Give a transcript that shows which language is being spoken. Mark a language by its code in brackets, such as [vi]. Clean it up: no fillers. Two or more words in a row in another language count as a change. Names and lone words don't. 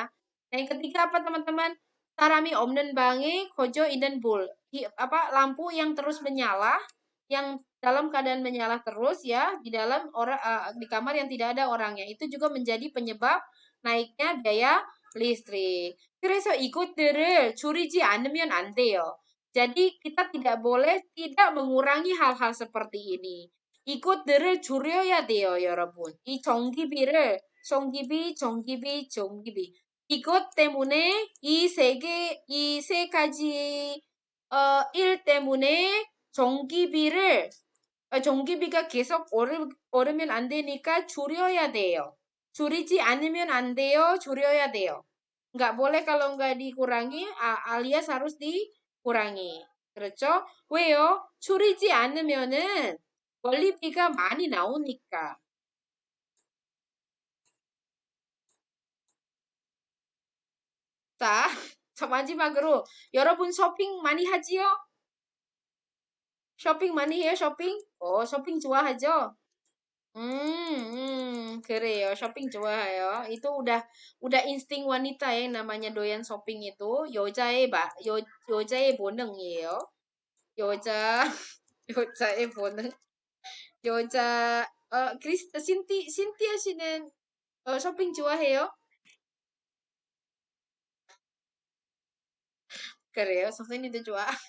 [id] Yang ketiga apa teman-teman? Tarami omnen bange kojo inden bul. Apa lampu yang terus menyala, yang dalam keadaan menyala terus ya di dalam di kamar yang tidak ada orangnya. Itu juga menjadi penyebab naiknya biaya listrik. [ko] 그래서 이것들을 줄이지 않으면 안 돼요. [id] Jadi kita tidak boleh tidak mengurangi hal-hal seperti ini. [ko] 이것들을 줄여야 돼요, 여러분. 이 전기비. 이것 때문에 이 세 가지 일 때문에 전기비가 계속 오르면 안 되니까 줄여야 돼요. 줄이지 않으면 안 돼요. 줄여야 돼요. [id] Nggak boleh kalau nggak dikurangi, alias harus dikurangi. [ko] 그렇죠? 왜요? 줄이지 않으면은 원리비가 많이 나오니까. 자, 저 마지막으로 여러분 쇼핑 많이 하지요? 쇼핑 많이 해요, 쇼핑? 쇼핑 좋아하죠? 그래요. 쇼핑 좋아해요. [id] Itu udah insting wanita ya namanya doyan shopping itu. [ko] 여자의 본능이에요. 여자 여자의 본능. 여자 신티아 씨는 쇼핑 좋아해요? 그래요. 선생님도 좋아.